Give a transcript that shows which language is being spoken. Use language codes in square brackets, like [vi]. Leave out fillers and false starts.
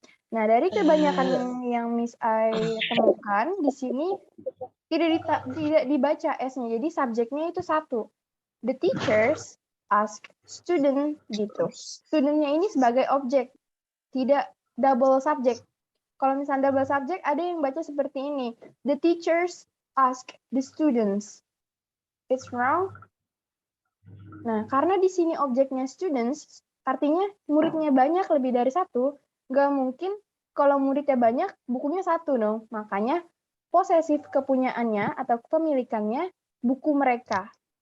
[id] Nah, dari kebanyakan yang Miss I temukan di sini tidak dibaca s-nya. Jadi subjeknya itu satu. [en] The teachers ask student [id] gitu. Studentnya ini sebagai objek, tidak double subject. Kalau misalnya double subject, ada yang baca seperti ini. [en] The teachers ask the students. It's wrong. [id] Nah, karena di sini objeknya students, artinya muridnya banyak lebih dari satu, nggak mungkin kalau muridnya banyak, bukunya satu dong. Makanya posesif kepunyaannya atau kepemilikannya buku mereka.